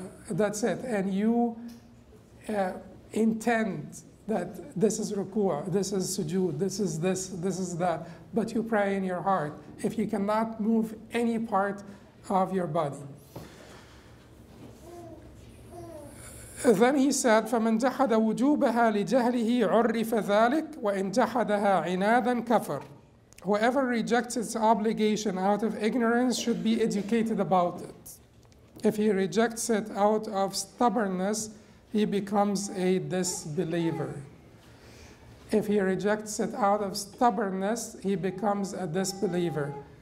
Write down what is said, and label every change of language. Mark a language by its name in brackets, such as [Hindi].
[English] That's it. And you intend that this is ruku', this is sujood, this is this, this is that. But you pray in your heart if you cannot move any part of your body. Then he said, [Arabic] فَمَنْ جَحَدَ وُجُوبَهَا لِجَهْلِهِ عُرِّفَ ذَلِكَ وَإِنْ جَحَدَهَا عِنَادًا كَفَرَ. [English] Whoever rejects its obligation out of ignorance should be educated about it. If he rejects it out of stubbornness, he becomes a disbeliever. If he rejects it out of stubbornness, he becomes a disbeliever.